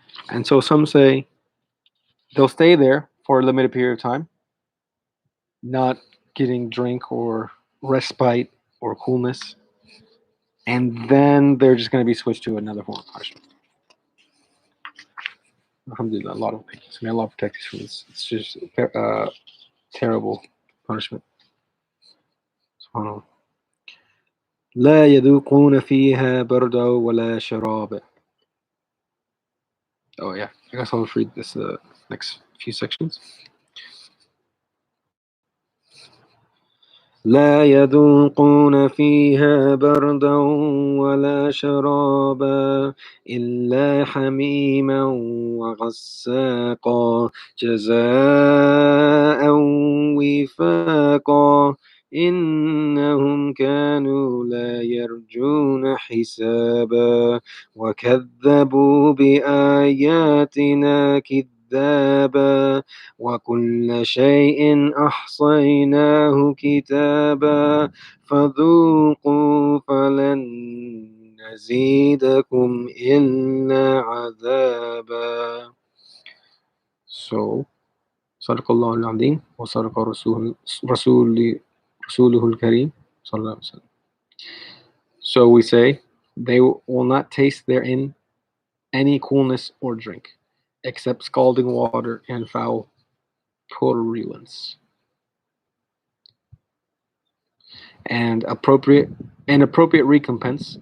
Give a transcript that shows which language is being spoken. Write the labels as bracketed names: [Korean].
[English] And so some say they'll stay there for a limited period of time, not getting drink or respite or coolness, and then they're just going to be switched to another form of punishment. Alhamdulillah, a lot of things. May Allah protect us from this. It's just terrible punishment. SubhanAllah. [Arabic] لا يذوقون فيها بردا ولا شرابا. [English] Oh yeah, I guess I'll just read this next few sections. [Arabic] لا يذوقون فيها بردا ولا شرابا إلا حميما وغساقا جزاء وفاقا إنهم كانوا لا يرجون حسابا وكذبوا بآياتنا كذابا وكل شيء أحصيناه كتابا فذوقوا فلن نزيدكم إلا عذابا. So, صدق الله العظيم وصدق رسوله الكريم صلى الله عليه وسلم. [English] So we say, they will not taste therein any coolness or drink, except scalding water and foul purulence, and appropriate recompense.